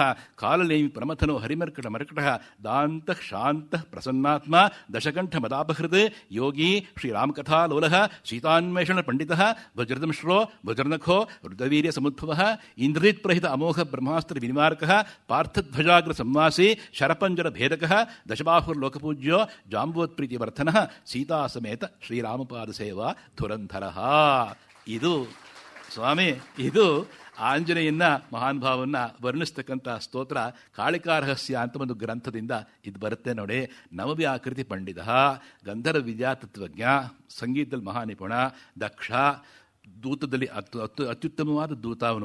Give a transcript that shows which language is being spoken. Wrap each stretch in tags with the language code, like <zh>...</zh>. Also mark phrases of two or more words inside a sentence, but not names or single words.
<sa>ಕಾಲನೇಮಿ ಪ್ರಮಥನೋ ಹರಿಮರ್ಕಟ ಮರ್ಕಟಃ ದಾಂತಃ ಶಾಂತಃ ಪ್ರಸನ್ನಾತ್ಮ ದಶಕಂಠ ಮದಾಪಹೃತ್ ಯೋಗಿ ಶ್ರೀರಾಮಕಥಾಲೋಲಃ ಸೀತಾನ್ವೇಷಣ ಪಂಡಿತಃ ವಜ್ರದಂಶ್ರೋ ವಜ್ರನಖೋ ರುದ್ರವೀರ್ಯ ಸಮುದ್ಭವಃ ಇಂದ್ರಜಿತ್ ಪ್ರಹಿತ ಅಮೋಘ ಬ್ರಹ್ಮಾಸ್ತ್ರ ವಿನಿವಾರಕಃ ಪಾರ್ಥಧ್ವಜಾಗ್ರ ಸಂವಾಸಿ ಶರಪಂಜರ ಭೇದಕಃ ದಶಬಾಹುರ್ಲೋಕಪೂಜ್ಯೋ ಜಾಂಬೋತ್ಪ್ರೀತಿವರ್ಧನಃ ಸೀತಾ ಸಮೇತ ಶ್ರೀರಾಮಪಾದ ಸೇವಾ ಧುರಂಧರಃ.</sa> <kn>ಇದು ಸ್ವಾಮಿ, ಇದು ಆಂಜನೇಯನ ಮಹಾನ್ ಭಾವವನ್ನು ವರ್ಣಿಸ್ತಕ್ಕಂಥ ಸ್ತೋತ್ರ ಕಾಳಿಕಾರಹಸ್ಯ ಅಂತ ಒಂದು ಗ್ರಂಥದಿಂದ ಇದು ಬರುತ್ತೆ ನೋಡಿ. ನವವ್ಯಾಕೃತಿ ಪಂಡಿತ, ಗಂಧರ್ವ ವಿದ್ಯಾತತ್ವಜ್ಞ, ಸಂಗೀತದಲ್ಲಿ ಮಹಾನಿಪುಣ, ದಕ್ಷ, ದೂತದಲ್ಲಿ ಅತ್ಯುತ್ತಮವಾದ ದೂತ ಅವನು ಆಂಜನೇಯ.</kn>